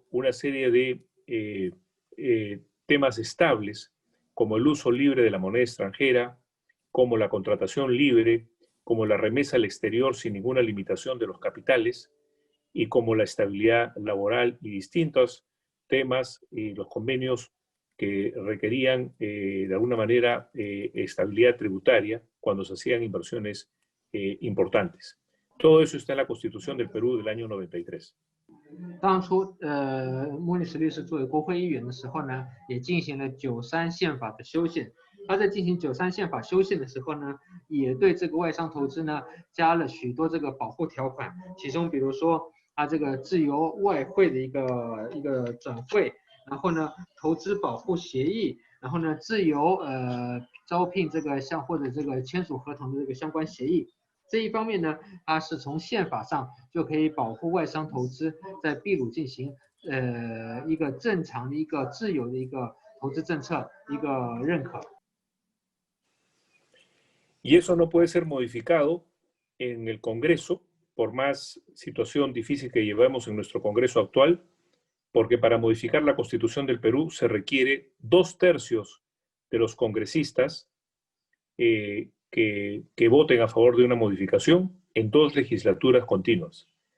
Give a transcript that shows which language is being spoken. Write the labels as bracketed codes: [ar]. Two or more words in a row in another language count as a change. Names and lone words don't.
[es] una serie de temas estables, como el uso libre de la moneda extranjera, como la contratación libre, como la remesa al exterior sin ninguna limitación de los capitales, y como la estabilidad laboral y distintos temas y los convenios que requerían de alguna manera estabilidad tributaria cuando se hacían inversiones importantes. Todo eso está en la Constitución del Perú del año 93. [zh] 当初莫里斯律师作为国会议员的时候呢，也进行了93宪法的修宪。他在进行93宪法修宪的时候呢，也对这个外商投资呢加了许多这个保护条款，其中比如说它这个自由外汇的一个转汇，然后呢投资保护协议，然后呢自由招聘这个或者这个签署合同的这个相关协议。这一方面呢，它是从宪法上就可以保护外商投资在秘鲁进行一个正常的一个自由的一个投资政策一个认可。 [es] Y eso no puede ser modificado en el Congreso, por más situación difícil que llevemos en nuestro Congreso actual, porque para modificar la Constitución del Perú se requiere 2/3 de los congresistas que voten a favor de una modificación en 2 legislaturas continuas.